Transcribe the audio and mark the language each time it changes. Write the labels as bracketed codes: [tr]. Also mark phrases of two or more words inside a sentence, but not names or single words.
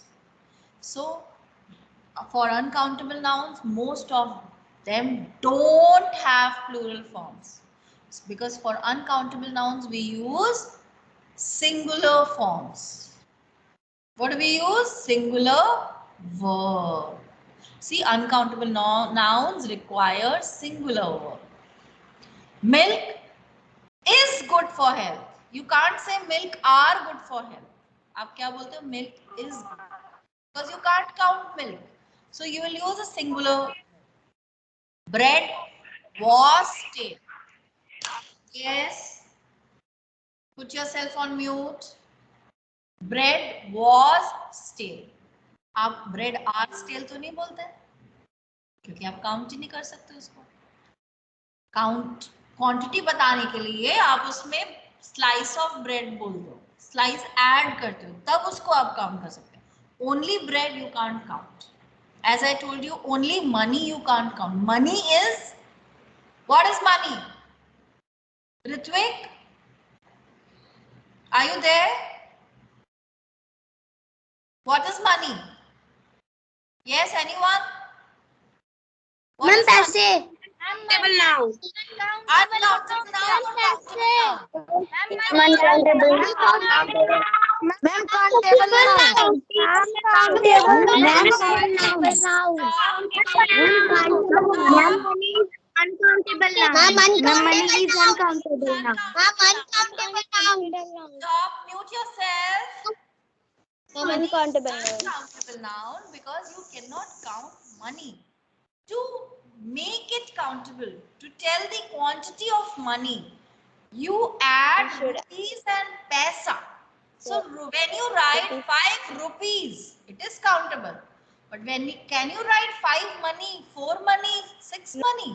[en] So for uncountable nouns, most of them don't have plural forms, because for uncountable nouns we use singular forms. What do we use? Singular verb. See, uncountable nouns require singular verb. Milk is good for health. You can't say milk are good for health. [hi] आप क्या बोलते हो? [en] Milk is good. Because you can't count milk. So you will use a singular. Bread was stale. Yes. Put yourself on mute. Bread was stale. [hi] आप [en] bread are stale [hi] तो नहीं बोलते, क्योंकि आप काउंट ही नहीं कर सकते उसको. [en] count quantity [hi] बताने के लिए आप उसमें [en] slice of bread [hi] बोल दो, [en] slice add [hi] करते हो, तब उसको आप काउंट कर सकते हो. [en] only bread you can't count. As I told you, only money you can't count. Money is, what is money? Ritvik, are you there? What is money? Yes, anyone? What Ma'am, is money? [hi] पैसे. [en] Countable noun. Uncountable noun or countable noun? Uncountable. Ma'am, countable noun. Uncountable noun. Uncountable noun. Uncountable noun. Uncountable noun. Ma'am, money is uncountable noun. Uncountable noun. Stop, mute yourself. Ma'am, Money is uncountable noun. uncountable noun because you cannot count money. To make it countable, to tell the quantity of money, you add rupees and paisa. So when you write 5 rupees, it is countable. But can you write 5 money, 4 money, 6 money?